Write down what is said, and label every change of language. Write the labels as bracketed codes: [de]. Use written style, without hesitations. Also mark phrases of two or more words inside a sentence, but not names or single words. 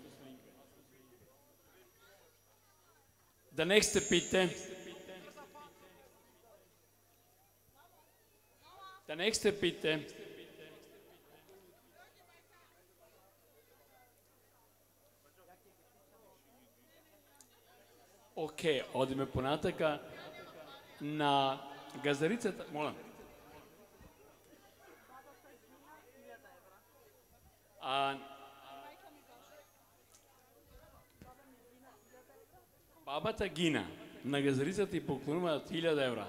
[en] The next [de] bitte. [en] The next bitte. [mk] Океј, одиме понатака на газарицата, молам. Бабата Гина на газарицата и поклонува 1000 евра.